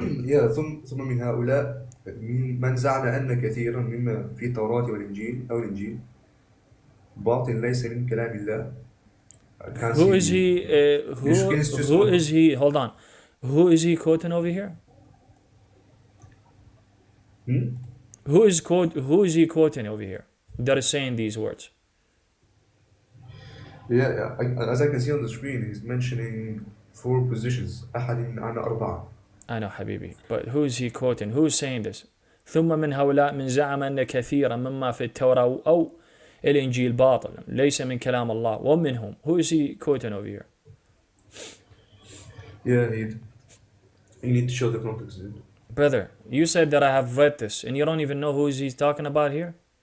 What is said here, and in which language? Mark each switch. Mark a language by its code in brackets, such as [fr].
[ar] Yeah, ثم من هؤلاء من زعم أن كثيرا مما في التوراة والإنجيل أو الإنجيل باطل ليس من كلام الله. [en] Who is he? Who is he? Hold on. Who is he quoting over here? Who is he quoting over here that is saying these words? Yeah, as I can see on the screen, he's mentioning four positions. [ar] أحد عن أربعة. [en] I know حبيبي, but who is he quoting? Who is saying this? [ar] ثم من هؤلاء من زعم أن كثيرا مما في التوراة أو الإنجيل باطل ليس من كلام الله ومنهم. [en] Who is he quoting over here? Yeah, you need to show the context. Brother, you said that I have read this and you don't even know who is he talking about here?